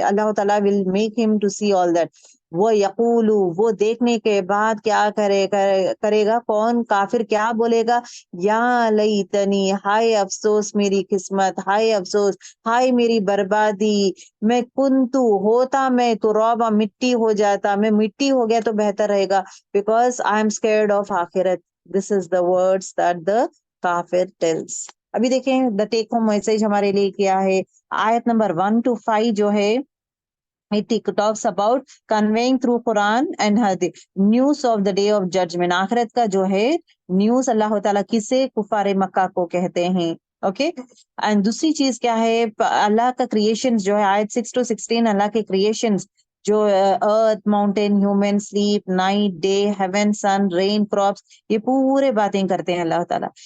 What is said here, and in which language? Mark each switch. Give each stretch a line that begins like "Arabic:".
Urdu: اللہ تعالیٰ
English: Will make him to see all that.
Urdu: وہ یقول، وہ دیکھنے کے بعد کیا کرے گا کون کافر؟ کیا بولے گا؟
Arabic: یا لیتنی،
Urdu: ہائے افسوس میری قسمت، ہائے افسوس، ہائے میری بربادی، میں کنتو، ہوتا میں تو روبا، مٹی ہو جاتا، میں مٹی ہو گیا تو بہتر رہے گا.
English: Because I am scared of آخرت. This is the words that the کافر tells.
Urdu: ابھی دیکھیں
English: the take home message
Urdu: ہمارے لیے کیا ہے. آیت نمبر 1 to 5 جو ہے
English: it talks about conveying through Quran and Hadith news of the day of judgment.
Urdu: آخرت کا جو ہے نیوز اللہ تعالیٰ کسے؟ کفار مکہ کو کہتے ہیں. اوکے، اینڈ دوسری چیز کیا ہے؟ اللہ کا کریشنز جو ہے آیت 6 to 16، اللہ کے کریشنز جو ارتھ، mountain, human, slip, night, day, heaven, سن، رین، کراپس، یہ پورے باتیں کرتے ہیں اللہ تعالیٰ.